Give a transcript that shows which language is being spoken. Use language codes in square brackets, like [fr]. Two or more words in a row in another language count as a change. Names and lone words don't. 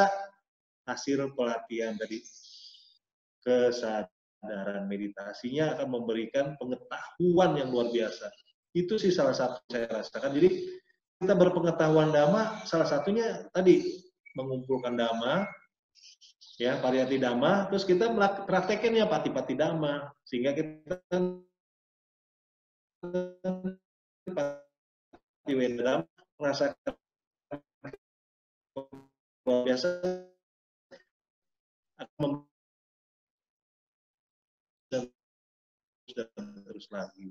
[id] Hasil pelatihan tadi, kesadaran meditasinya akan memberikan pengetahuan yang luar biasa. Itu sih salah satu saya rasakan. Jadi kita berpengetahuan Dhamma, salah satunya tadi mengumpulkan Dhamma, ya [pi] pariyati Dhamma, [id] terus kita praktekinnya [pi] pati-pati Dhamma, [id] sehingga kita di Dhamma merasakan luar biasa, akan terus lagi.